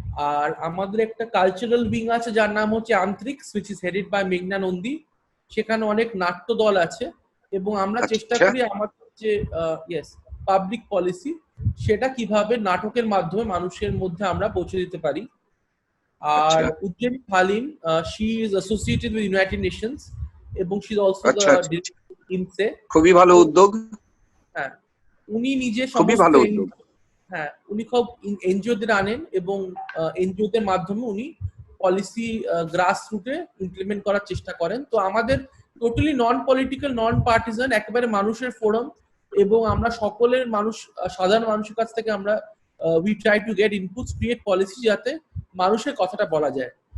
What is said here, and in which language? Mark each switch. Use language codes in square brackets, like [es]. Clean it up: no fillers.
[bn] আর আমাদের একটা cultural wing আছে যার নাম হচ্ছে আন্তরিক, [en] which is headed by [bn] মেঘনা নন্দী। সেখানে অনেক নাট্য দল আছে এবং আমরা চেষ্টা করি আমাদের যে পাবলিক পলিসি সেটা কিভাবে নাটকের মাধ্যমে মানুষের মধ্যে আমরা পৌঁছে দিতে পারি। [en] আর Ujjayini Halim, she is associated with United Nations এবং she is also the director of IMSE। [bn] খুবই ভালো উদ্যোগ। হ্যাঁ, উনি নিজে খুবই ভালো উদ্যোগ। হ্যাঁ, উনি খুব এনজিওদের আনেন এবং এনজিওদের মাধ্যমে উনি পলিসি গ্রাস রুটে ইমপ্লিমেন্ট করার চেষ্টা করেন। তো আমাদের টোটালি নন পলিটিক্যাল, নন পার্টিজান, একেবারে মানুষের ফোরাম এবং আমরা সকলের মানুষ, সাধারণ মানুষের কাছ থেকে আমরা [en] we try to get inputs, create policy [bn] যাতে মানুষের কথাটা বলা যায়।